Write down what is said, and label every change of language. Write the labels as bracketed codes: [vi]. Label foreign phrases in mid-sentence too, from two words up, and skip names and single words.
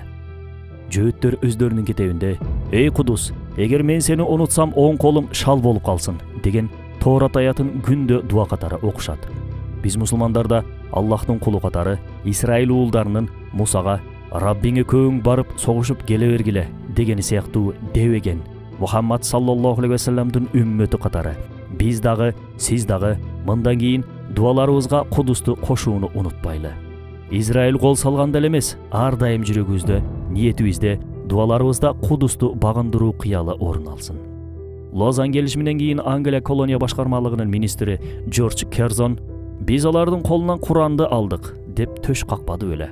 [ky] Жөөттөр өздөрүнүн китебинде «Эй Кудус, эгер мен сени унутсам, оң колум шал болуп калсын» деген Тоорат аятын күндө дуа катары окушат. Биз мусулмандарда Аллахтын кулу катары Исраил уулдарынын Мусага «Раббиңе көң барып согушуп келе бергиле» дегени сыяктуу дебеген Мухаммад [ar] صلى الله عليه وسلم [ky] үммөтү катары биз дагы, сиз дагы мындан кийин дуаларыбызга Кудусту кошууну унутпайлы. Израиль кол салганда эле эмес, ар дайым жүрөгүбүздө, ниетибизде, дуаларыбызда Кудусту багындыруу кыялы орун алсын. Лозан келишиминен кийин Англия колония башкармалыгынын министри Джордж Керзон «Биз алардын колунан Куранды алдык» деп төш какпады беле.